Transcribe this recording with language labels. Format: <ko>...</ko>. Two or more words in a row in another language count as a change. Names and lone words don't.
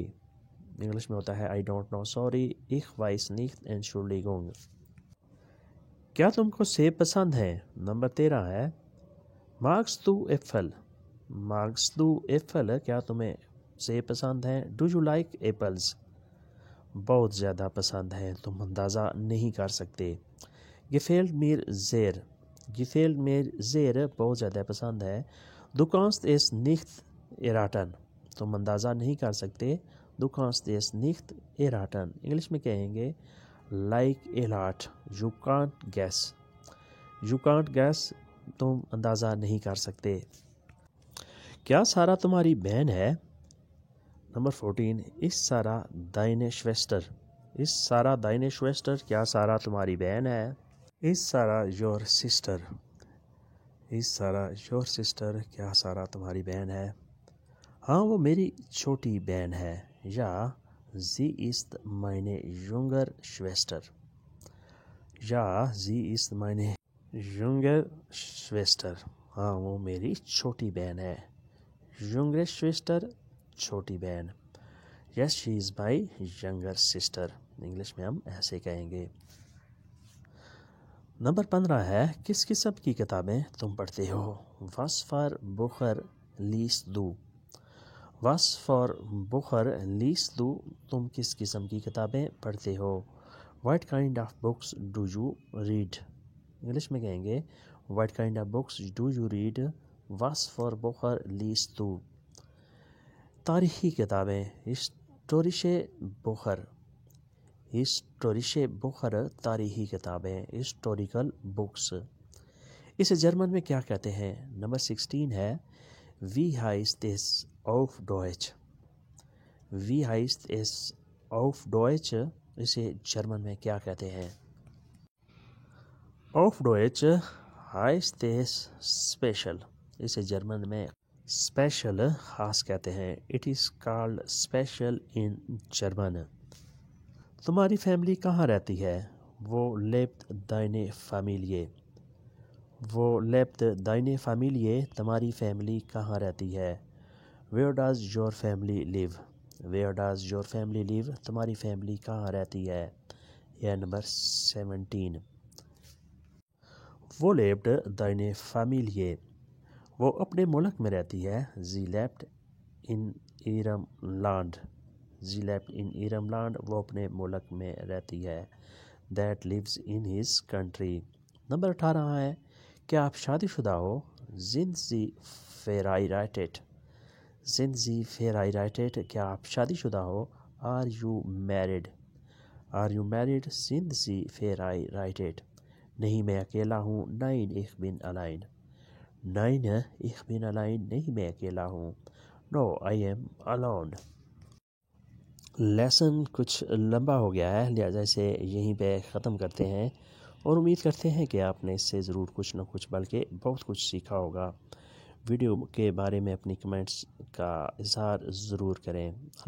<ur>انگلش میں ہوتا ہے</ur> <en>I don't know sorry.</en> <de>Ich weiß nicht Entschuldigung.</de> <ur>کیا تم کو سیب پسند ہے. نمبر 13 ہے</ur> <de>Magst du Äpfel. Magst du Äpfel</de> <ur>کیا تمہیں سیب پسند ہیں.</ur> <en>Do you like apples.</en> <ur>بہت زیادہ پسند ہیں تم اندازہ نہیں کر سکتے.</ur> <de>Gefällt mir sehr. Gefällt mir sehr</de> <ur>بہت زیادہ پسند ہے.</ur> <de>Du kannst es nicht erraten.</de> <ur>تم اندازہ نہیں کر سکتے.</ur> <de>Du kannst es nicht erraten.</de> <ur>انگلش میں کہیں گے</ur> <en>like a lot. You can't guess. You can't guess</en> <ur>تم اندازہ نہیں کر سکتے. کیا سارا تمہاری بہن ہے. نمبر 14</ur> <de>Ist Sarah deine Schwester. Ist Sarah deine Schwester</de> <ur>کیا سارا تمہاری بہن ہے.</ur> <en>Is Sarah your sister. Is Sarah your sister?</en> <ur>کیا سارہ تمہاری بہن ہے؟ ہاں وہ میری چھوٹی بہن ہے.</ur> <de>Ja, sie ist meine jüngere Schwester. Ja, sie ist meine jüngere Schwester.</de> <ur>ہاں وہ میری چھوٹی بہن ہے.</ur> <de>Jüngere Schwester</de> <ur>چھوٹی بہن.</ur> <en>Yes, she is my younger sister.</en> <ur>انگلش میں ہم ایسے کہیں گے. نمبر 15 ہے کس قسم کی کتابیں تم پڑھتے ہو؟</ur> <de>Was for Bücher liest du? Was for Bücher liest du?</de> <ur>تم کس قسم کی کتابیں پڑھتے ہو؟</ur> <en>What kind of books do you read?</en> <ur>انگلش میں کہیں گے</ur> <en>What kind of books do you read?</en> <de>Was for Bücher liest du?</de> <ur>تاریخی کتابیں</ur> <de>Historische Bücher. Historische Bücher</de> <ur>تاریخی کتابیں</ur> <en>historical books.</en> <ur>اسے جرمن میں کیا کہتے ہیں؟ نمبر 16 ہے</ur> <de>Wie heißt es auf Deutsch? Wie heißt es auf Deutsch?</de> <ur>اسے جرمن میں کیا کہتے ہیں؟</ur> <de>Auf Deutsch heißt es special.</de> <ur>اسے جرمن میں اسپیشل خاص کہتے ہیں.</ur> <en>It is called special in German.</en> <ur>تمہاری فیملی کہاں رہتی ہے؟</ur> <de>وہ lebt deine Familie. وہ lebt deine Familie.</de> <ur>تمہاری فیملی کہاں رہتی ہے؟</ur> <en>Where does your family live? Where does your family live?</en> <ur>تمہاری فیملی کہاں رہتی ہے؟ یہ نمبر 17.</ur> <de>وہ lebt deine Familie.</de> <ur>وہ اپنے ملک میں رہتی ہے.</ur> <de>Sie lebt in ihrem Land. Sie lebt in ihrem Land.</de> <ur>وہ اپنے ملک میں رہتی ہے.</ur> <en>That lives in his country.</en> <ur>نمبر 18 ہے کیا آپ شادی شدہ ہو؟</ur> <de>Sind Sie verheiratet? Sind Sie verheiratet?</de> <ur>کیا آپ شادی شدہ ہو؟</ur> <en>Are you married? Are you married?</en> <de>Sind Sie verheiratet?</de> <ur>نہیں میں اکیلا ہوں.</ur> <de>Nein, ich bin allein. Nein, ich bin allein.</de> <ur>نہیں میں اکیلا ہوں.</ur> <en>No, I am alone.</en> <ur>لیسن کچھ لمبا ہو گیا ہے لہٰذا اسے یہیں پہ ختم کرتے ہیں اور امید کرتے ہیں کہ آپ نے اس سے ضرور کچھ نہ کچھ بلکہ بہت کچھ سیکھا ہوگا. ویڈیو کے بارے میں اپنی کمنٹس کا اظہار ضرور کریں.</ur>